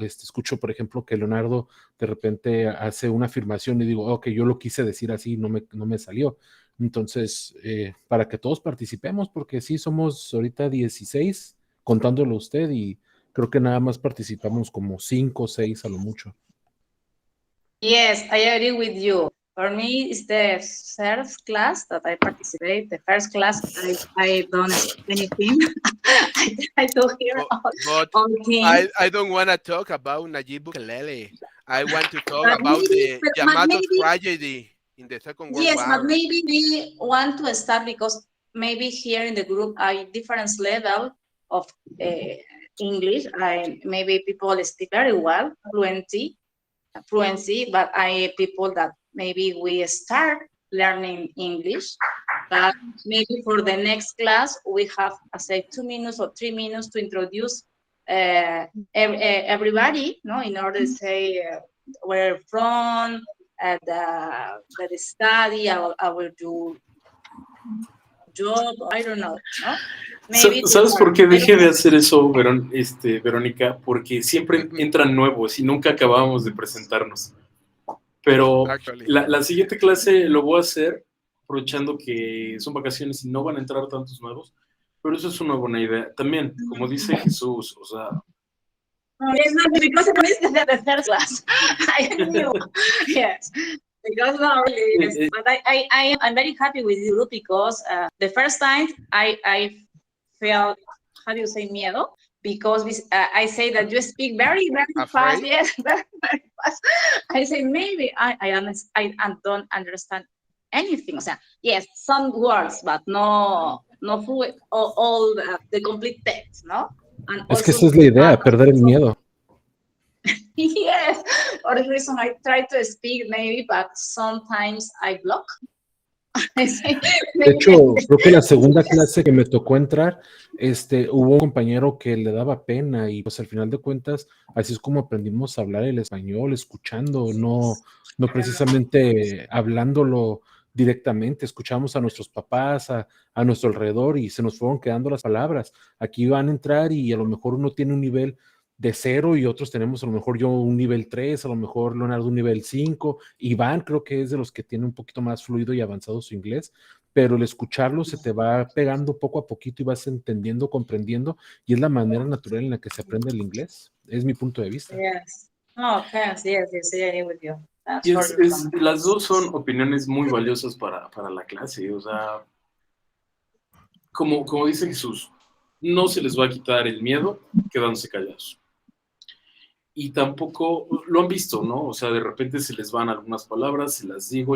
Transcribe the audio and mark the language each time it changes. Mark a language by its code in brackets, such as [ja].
[es] Escucho, por ejemplo, que Leonardo de repente hace una afirmación y digo, ok, yo lo quise decir así, no me salió. Entonces, para que todos participemos, porque sí, somos ahorita 16, contándolo a usted, y creo que nada más participamos como 5 o 6 a lo mucho. [en] Yes, I agree with you. For me, it's the first class that I participate. The first class, I don't anything. I don't hear all things. I don't want to talk about Nayib Bukele. I want to talk about the Yamato tragedy in the Second World War. Yes, but maybe we want to start because maybe here in the group a different level of English. Maybe people speak very well, fluency, but people that maybe we start learning English, but maybe for the next class we have, say, 2 minutes or 3 minutes to introduce everybody, no, in order to say where from, the study, I will do job, I don't know, no? [es] ¿Sabes por qué dejé de hacer eso, Verónica? Porque siempre entran nuevos y nunca acabamos de presentarnos. Pero la siguiente clase lo voy a hacer aprovechando que son vacaciones y no van a entrar tantos nuevos, pero eso es una buena idea. También, como dice Jesús, o sea... [en] It's not because it's the third class. I knew, yes. Because not really, yes. But I'm very happy with you because the first time I felt, how do you say, [es] miedo? [en] Because I say that you speak very, very fast. Yes, very, very fast. I say maybe I don't understand anything. So, yes, some words, but no full, all the complete text, no? And [es] es que esa es la idea, perder el miedo. [en] Yes, for the reason I try to speak maybe, but sometimes I block. [es] De hecho, creo que la segunda clase que me tocó entrar, hubo un compañero que le daba pena y pues al final de cuentas, así es como aprendimos a hablar el español, escuchando, no precisamente hablándolo directamente, escuchamos a nuestros papás, a nuestro alrededor y se nos fueron quedando las palabras. Aquí van a entrar y a lo mejor uno tiene un nivel de 0 y otros tenemos a lo mejor yo un nivel 3, a lo mejor Leonardo un nivel 5, Iván creo que es de los que tiene un poquito más fluido y avanzado su inglés, pero el escucharlo se te va pegando poco a poquito y vas entendiendo, comprendiendo, y es la manera natural en la que se aprende el inglés, es mi punto de vista. [en] Yes. Oh, yes, yes, yes, I agree with you. That's [es] Y [en] for [es] las dos son opiniones muy valiosas para la clase. O sea, como dice Jesús, no se les va a quitar el miedo quedándose callados. Y tampoco lo han visto, ¿no? O sea, de repente se les van algunas palabras, se las digo.